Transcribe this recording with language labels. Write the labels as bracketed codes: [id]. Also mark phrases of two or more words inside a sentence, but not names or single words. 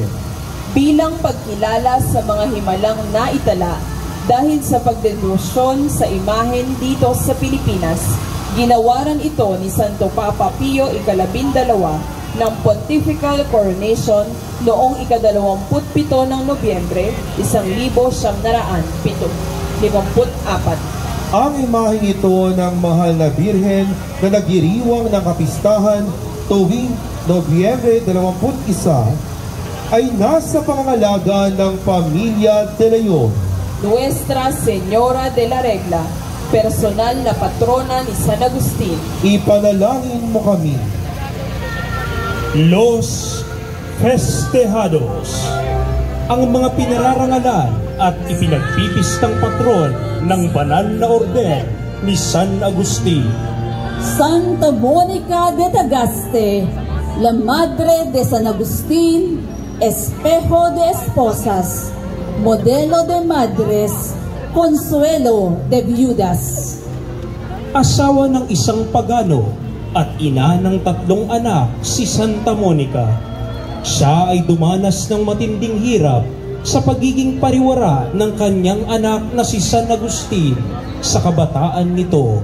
[tl] Bilang pagkilala sa mga himalang naitala dahil sa pagdedebosyon sa imahen dito sa Pilipinas, ginawaran ito ni Santo Papa Pio XII ng [en] Pontifical Coronation [tl] noong ika-27 ng Nobyembre 1954. Ang imaheng ito ng Mahal na Birhen na nagdiriwang ng kapistahan tuwing Nobyembre 21 ay nasa pangangalaga ng pamilya de Leon. Nuestra Señora de la Regla, personal na patrona ni San Agustin. Ipanalangin mo kami. [es] Los Festejados, [tl] ang mga pinararangalan at ipinagpipistang patron ng banal na orden ni San Agustin. [es] Santa Monica de Tagaste, la Madre de San Agustin, Espejo de Esposas, Modelo de Madres, Consuelo de Viudas. [tl] Asawa ng isang pagano at ina ng 3 anak, si Santa Monica. Siya ay dumanas ng matinding hirap sa pagiging pariwara ng kanyang anak na si San Agustin sa kabataan nito.